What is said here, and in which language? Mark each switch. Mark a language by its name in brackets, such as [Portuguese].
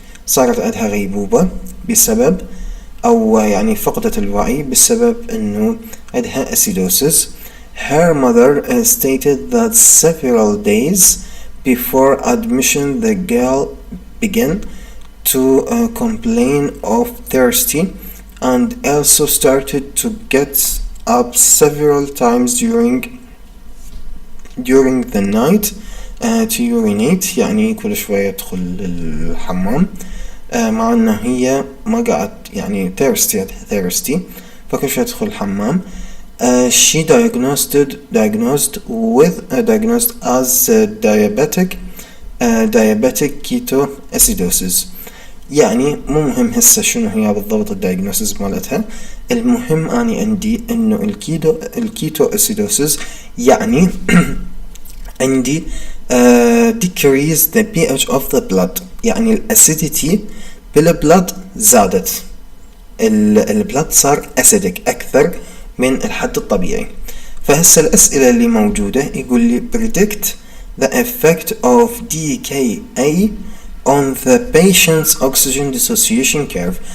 [Arabic] صارت عندها غيبوبة بسبب، أو يعني فقدت الوعي بسبب أنه عندها acidosis. [English] Her mother stated that several days before admission the girl began to complain of thirsty, and also started to get up several times during the night to urinate، [Arabic] يعني كل شوية تدخل الحمام، [English] مع أنه هي ما قاعد يعني thirsty فكل شوية تدخل الحمام. She diagnosed as diabetic ketoacidosis. [Arabic] يعني مو مهم هسه شنو هي بالضبط الدايجنوسيس مالتها، المهم اني عندي انه الكيتو اسيدوسيس يعني عندي [English] decrease the pH of the blood، [Arabic] يعني الاسيديتي بالبلد زادت، البلد صار اسيدك اكثر من الحد الطبيعي. فهسه الاسئله اللي موجوده يقول لي [English] predict the effect of DKA on the patient's oxygen dissociation curve.